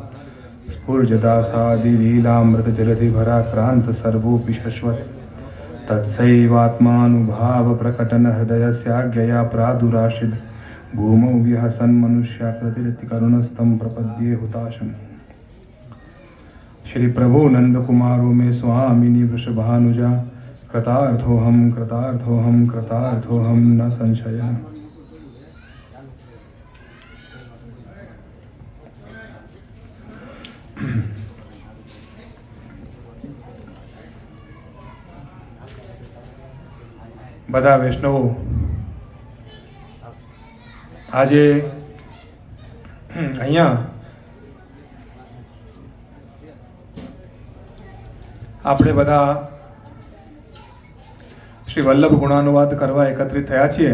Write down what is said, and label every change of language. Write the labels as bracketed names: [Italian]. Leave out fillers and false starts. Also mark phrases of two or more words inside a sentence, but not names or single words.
[Sanskrit] स्फुर्जदासादिलीलामृतजलधिभराक्रान्त सर्वोऽपि शश्वत् तत्सैवात्मानुभाव प्रकटन हृदयस्याज्ञया प्रादुराशिद भूमौ विहसन्मनुष्याकृतिरिति करुणस्तं प्रपद्ये हुताशम्. श्री प्रभु नंद कुमारो में स्वामिनी वृषभानुजा कृतार्थोऽहं कृतार्थोऽहं कृतार्थोऽहं न संशयः. [Gujarati] બધા વૈષ્ણવો આજે અહીંયા આપણે બધા શ્રી વલ્લભ ગુણાનુવાદ કરવા એકત્રિત થયા છીએ.